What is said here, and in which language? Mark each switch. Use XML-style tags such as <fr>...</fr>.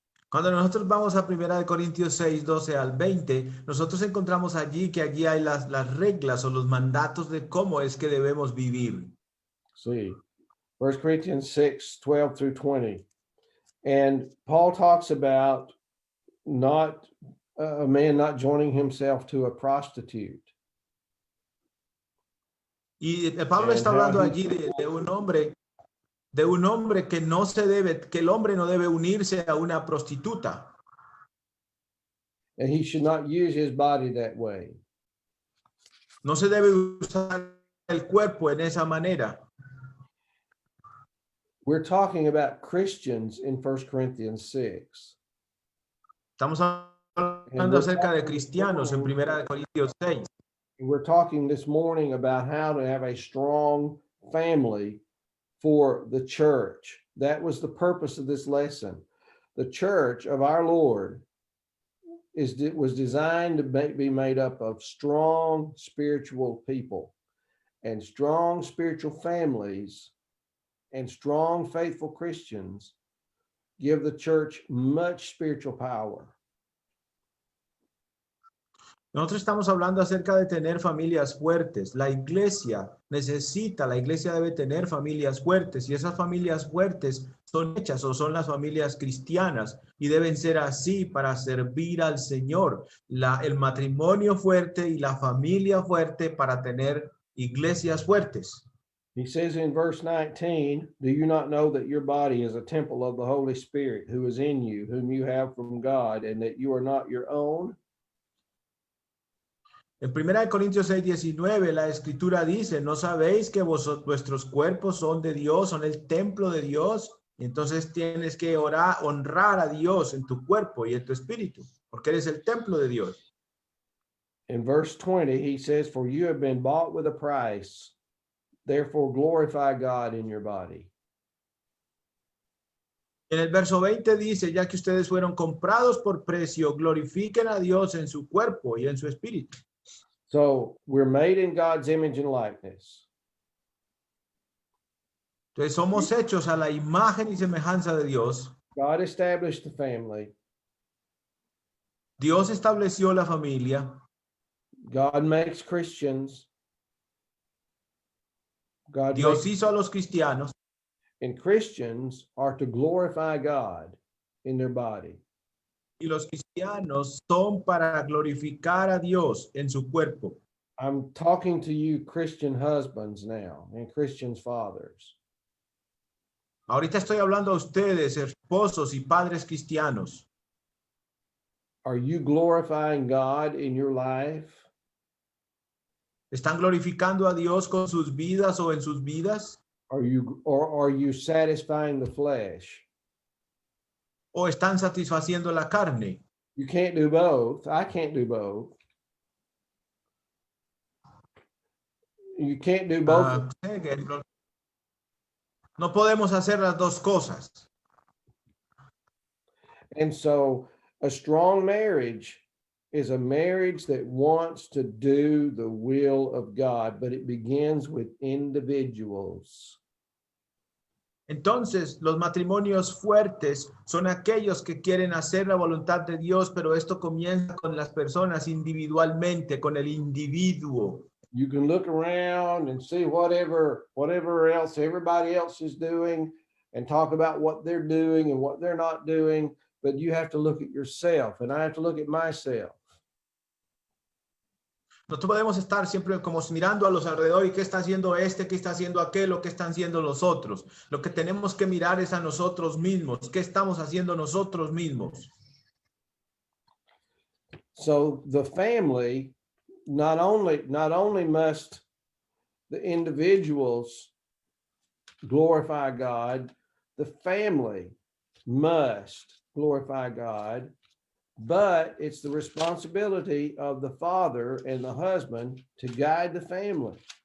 <es>Cuando nosotros vamos a 1 Corintios 6, 12 al 20, nosotros encontramos allí que allí hay las reglas o los mandatos de cómo es que debemos vivir.</es> <en>See, 1 Corinthians 6, 12 through 20. And Paul talks about not a man not joining himself to a prostitute.</en> <es>Y Pablo está hablando allí de un hombre que no se debe, que el hombre no debe unirse a una prostituta.</es> <en>And he should not use his body that way.</en> <es>No se debe usar el cuerpo en esa manera.</es> <en>We're talking about Christians in 1 Corinthians 6.</en> <es>Estamos hablando acerca de cristianos en 1 Corintios 6.</es> <en>We're talking this morning about how to have a strong family for the church. That was the purpose of this lesson. The church of our Lord was designed to be made up of strong spiritual people, and strong spiritual families and strong faithful Christians give the church much spiritual power.</en> <es>Nosotros estamos hablando acerca de tener familias fuertes. La iglesia debe tener familias fuertes, y esas familias fuertes son hechas o son las familias cristianas y deben ser así para servir al Señor. El matrimonio fuerte y la familia fuerte para tener iglesias fuertes.</es> <en>He says in verse 19, do you not know that your body is a temple of the Holy Spirit who is in you, whom you have from God, and that you are not your own?</en> <es>En 1 Corintios 6, 19, la escritura dice, ¿no sabéis que vuestros cuerpos son de Dios, son el templo de Dios? Y entonces tienes que honrar a Dios en tu cuerpo y en tu espíritu, porque eres el templo de Dios.</es> <en>In verse 20, he says, for you have been bought with a price, therefore glorify God in your body.</en> <es>En el verso 20 dice, ya que ustedes fueron comprados por precio, glorifiquen a Dios en su cuerpo y en su espíritu.</es> <en>So we're made in God's image and likeness.</en> <es>Entonces somos hechos a la imagen y semejanza de Dios.</es> <en>God established the family.</en> <es>Dios estableció la familia.</es> <en>God makes Christians.</en> <es>Dios hizo a los cristianos.</es> <en>And Christians are to glorify God in their body.</en> <es>Y los cristianos son para glorificar a Dios en su cuerpo.</es> <en>I'm talking to you Christian husbands now and Christian fathers.</en> <es>Ahorita estoy hablando a ustedes, esposos y padres cristianos.</es> <en>Are you glorifying God in your life?</en> <es>¿Están glorificando a Dios con sus vidas o en sus vidas?</es> <en>Are you satisfying the flesh?</en> <es>¿O están satisfaciendo la carne?</es> <en>You can't do both. I can't do both. You can't do both.</en> <es>No podemos hacer las dos cosas.</es> <en>And so a strong marriage is a marriage that wants to do the will of God, but it begins with individuals.</en> <es>Entonces, los matrimonios fuertes son aquellos que quieren hacer la voluntad de Dios, pero esto comienza con las personas individualmente, con el individuo.</es> <en>You can look around and see whatever else everybody else is doing and talk about what they're doing and what they're not doing, but you have to look at yourself, and I have to look at myself.</en> <es>Nosotros podemos estar siempre como mirando a los alrededores, qué está haciendo qué está haciendo aquel, o qué están haciendo los otros. Lo que tenemos que mirar es a nosotros mismos, qué estamos haciendo nosotros mismos.</es> <en>So the family, not only must the individuals glorify God, the family must glorify God. But it's the responsibility of the father and the husband to guide the family.</en>